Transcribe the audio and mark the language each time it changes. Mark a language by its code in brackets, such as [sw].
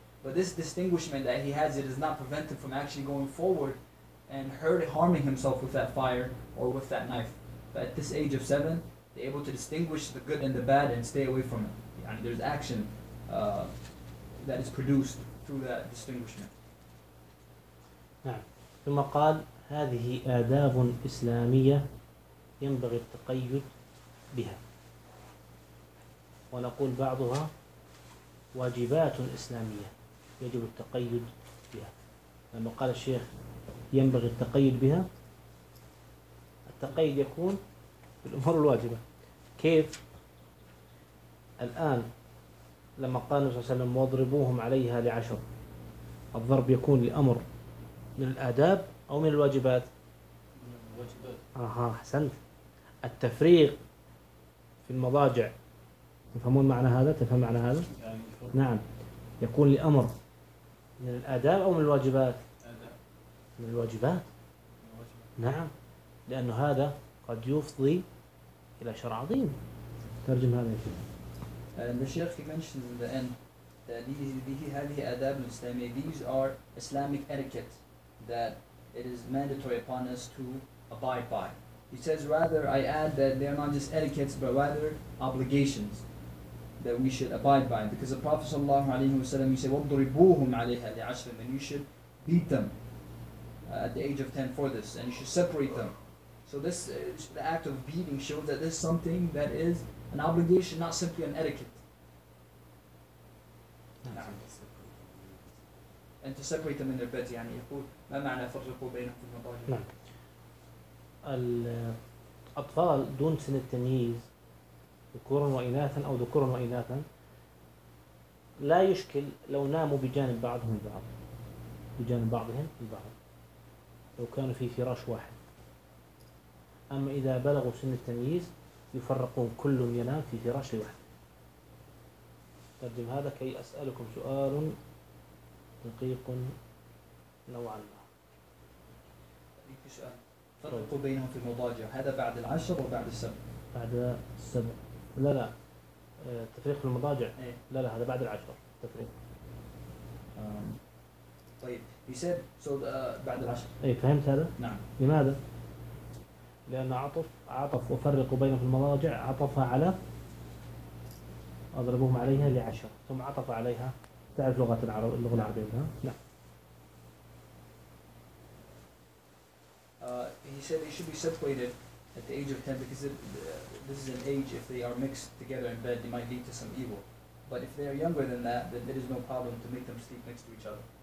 [en] But this distinguishment that he has, it does not prevent him from actually going forward and harming himself with that fire or with that knife. But at this age of 7, they're able to distinguish the good and the bad and stay away from it. And there's action that is produced through that distinguishment. [ar] نعم. ثم قال هذه آداب إسلامية ينبغي التقيد بها. ونقول بعضها واجبات إسلامية. يجب التقيد بها. لما قال الشيخ ينبغي التقيد بها، التقيد يكون بالأمور الواجبة. كيف؟ الآن لما قال صلى الله عليه وسلم واضربوهم عليها لعشر، الضرب يكون لأمر من الآداب أو من الواجبات؟ الواجبات. حسنت. التفريق في المضاجع، تفهمون معنى هذا؟ تفهم معنى هذا؟ يعني نعم، يكون لأمر من الآداب أو من الواجبات؟ آداب. من الواجبات. الواجبات. نعم، لأن هذا قد يفضي إلى شر عظيم. ترجم هذا يا شيخ. [en] الشيخ mentions in the end that [ar] هذه آداب الإسلامية. [en] These are Islamic etiquette that it is mandatory upon us to abide by. He says rather I add that they are not just etiquettes but rather obligations that we should abide by, because the Prophet sallallahu alaihi wasallam, he said, [ar] "وَضْرِبُوهُمْ عَلَيْهَا لِعَشْرٍ," [en] and you should beat them at the age of 10 for this, and you should separate them. So this, the act of beating, shows that this is something that is an obligation, not simply an etiquette. And to separate them in their beds, [ar] يعني يقول ما معنى فرقوا بينهم الأطفال دون سن التمييز. ذكورا وإناثا أو ذكورا وإناثا، لا يشكل لو ناموا بجانب بعضهم البعض، بجانب بعضهم البعض، لو كانوا في فراش واحد. أما إذا بلغوا سن التمييز يفرقون، كل ينام في فراش واحد. أقدم هذا كي أسألكم سؤال دقيق نوعا ما. فرقوا بينهم في المضاجع، هذا بعد العشر وبعد السبع؟ بعد السبع. لا لا، تفريق المضاجع ايه؟ لا لا، هذا بعد العشر تفريق. طيب يسد سود بعد العشر. اي فهمت هذا؟ نعم. لماذا؟ لأن عطف، عطف وفرقوا بينهم في المضاجع، عطفها على أضربهم عليها لعشر، ثم عطف عليها. تعرف لغة العرب، اللغة العربية ها؟ لا. [en] He said they should be separated at the age of 10 because this is an age if they are mixed together in bed, they might lead to some evil. But if they are younger than that, then there is no problem to make them sleep next to each other.